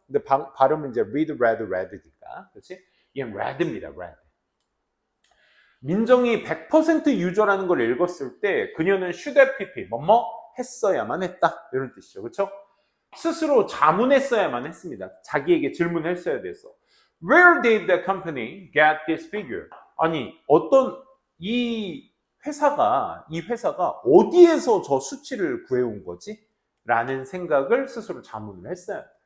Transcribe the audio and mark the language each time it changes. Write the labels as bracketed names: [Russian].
[Korean] 근데 발음은 이제 read, read, read니까, 그렇지? 얘는 read입니다, read. 민정이 100% 유저라는 걸 읽었을 때 그녀는 should have pp 뭐뭐 했어야만 했다 이런 뜻이죠. 그렇죠? 스스로 자문했어야만 했습니다. 자기에게 질문했어야 돼서 [English] Where did the company get this figure? [Korean] 아니 어떤 이 회사가 어디에서 저 수치를 구해온 거지? 라는 생각을 스스로 자문을 했어요.